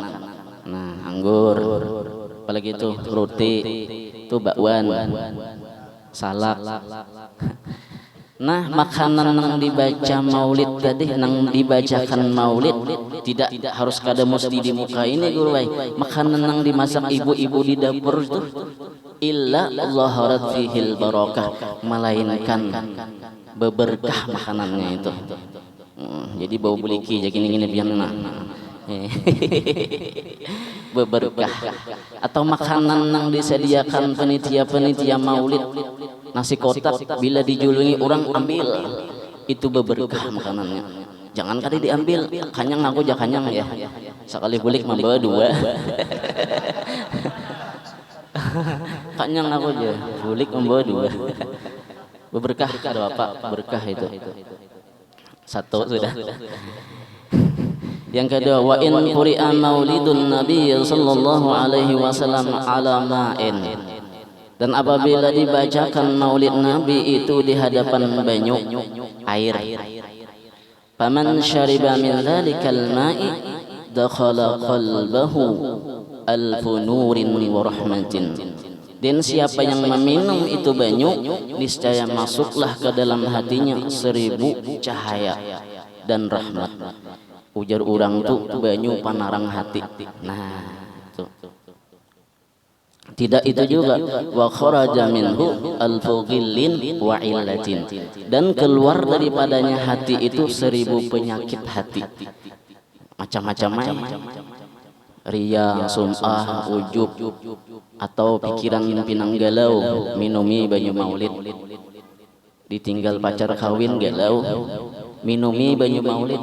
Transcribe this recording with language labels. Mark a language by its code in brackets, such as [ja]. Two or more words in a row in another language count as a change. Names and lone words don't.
[id] Nah, anggur, apalagi itu roti, itu bakwan, salak. Nah, makanan yang dibaca maulid tadi, yang dibacakan maulid tidak harus [bjn] kada mesti [id] di muka ini guru. Makanan yang dimasak ibu-ibu di dapur itu [ar] إلا ظهرت فيه البركة, [id] melainkan beberkah makanannya itu. Jadi bau beliki jadi gini-gini biarna. Beberkah. Atau makanan yang disediakan penitia-penitia maulid, nasi kotak bila dijulungi orang ambil, itu beberkah makanannya. [bjn] Jangan kali diambil, kanyang aku jak kanyang ya. Sekali bulik membawa dua. Kanyang aku aja, bulik membawa dua. [id] Beberkah ada apa? Berkah itu. Satu sudah. Yang kedua, [ar] وإن قرئ مولد النبي صلى الله عليه وسلم على ماء. [id] Dan apabila dibacakan maulid nabi itu di hadapan banyu air. [ar] فمن شرب من ذلك الماء دخل قلبه ألف نور ورحمة. [id] Dan siapa yang meminum itu banyu, niscaya masuklah ke dalam hatinya 1000 cahaya dan rahmat. [bjn] Ujar orang tuh banyu panarang hati. [id] Nah, tuh. Tidak itu juga, [ar] وخرج منه ألف غل وعلة. [id] Dan keluar daripadanya hati itu 1000 penyakit hati. Macam-macam ria, sum'ah, ujub, atau pikiran pinang galau, [bjn] minumi banyu [id] maulid. Ditinggal pacar kawin galau, [bjn] minumi banyu [id] maulid.